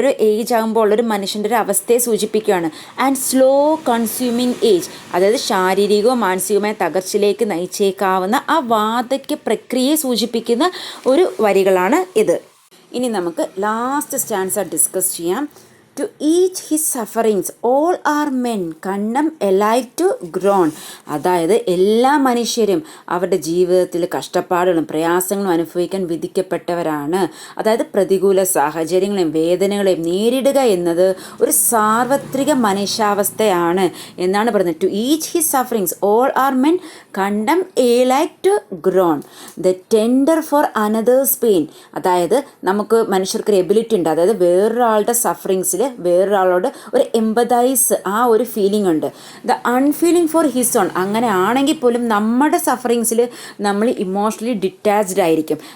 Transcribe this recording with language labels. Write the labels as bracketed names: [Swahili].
[Malayalam] ഒരു ഏജ് ആകുമ്പോൾ ഒരു മനുഷ്യൻ്റെ ഒരു അവസ്ഥയെ സൂചിപ്പിക്കുകയാണ്. [English] and slow consuming age, [Malayalam] അതായത് ശാരീരികവും മാനസികവുമായ തകർച്ചയിലേക്ക് നയിച്ചേക്കാവുന്ന ആ വാർദ്ധക്യ പ്രക്രിയയെ സൂചിപ്പിക്കുന്ന ഒരു വരികളാണ് ഇത്. ഇനി നമുക്ക് ലാസ്റ്റ് സ്റ്റാൻസ ഡിസ്കസ് ചെയ്യാം. [English] To each his sufferings, all are men, condemned alike to groan. [Malayalam] അതായത് എല്ലാ മനുഷ്യരും അവരുടെ ജീവിതത്തിൽ കഷ്ടപ്പാടുകളും പ്രയാസങ്ങളും അനുഭവിക്കാൻ വിധിക്കപ്പെട്ടവരാണ്. അതായത് പ്രതികൂല സാഹചര്യങ്ങളെയും വേദനകളെയും നേരിടുക എന്നത് ഒരു സാർവത്രിക മനുഷ്യാവസ്ഥയാണ് എന്നാണ് പറയുന്നത്. [English] To each his sufferings, all are men, condemned alike to groan. The tender for another's pain, [Malayalam] അതായത് നമുക്ക് മനുഷ്യർക്കൊരു എബിലിറ്റി ഉണ്ട്, അതായത് വേറൊരാളുടെ സഫറിങ്സിൽ വേറൊരാളോട് ഒരു എമ്പതൈസ്, ആ ഒരു ഫീലിംഗ് ഉണ്ട്. [English] the unfeeling for his own, [Malayalam] അങ്ങനെ ആണെങ്കിൽ പോലും നമ്മുടെ സഫറിങ്സിൽ നമ്മൾ ഇമോഷണലി ഡിറ്റാച്ച്ഡ് ആയിരിക്കും.